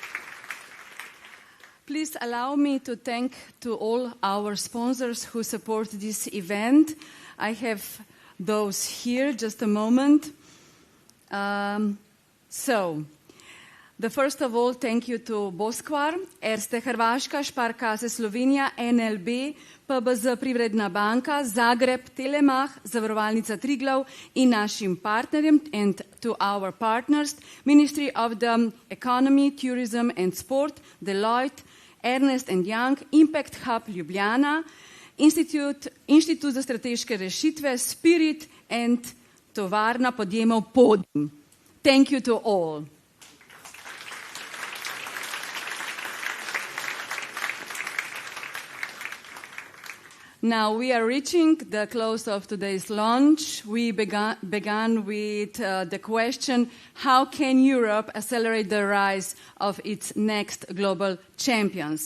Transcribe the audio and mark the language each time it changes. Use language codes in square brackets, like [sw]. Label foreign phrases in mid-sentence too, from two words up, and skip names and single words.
[en] Please allow me to thank to all our sponsors who support this event. I have those here, just a moment. The first of all, thank you to Boskvar, Erste Hrvaška, Sparkasse Slovenija, NLB, PBZ Privredna banka, Zagreb, Telemach, Zavarovalnica Triglav [sl] in našim partnerjem [en] and to our partners, Ministry of the Economy, Tourism and Sport, Deloitte, Ernst & Young, Impact Hub Ljubljana, Inštitut za strateške rešitve, Spirit and tovarna podjemov Podjetij. Thank you to all. Now we are reaching the close of today's launch. We began with the question, how can Europe accelerate the rise of its next global champions?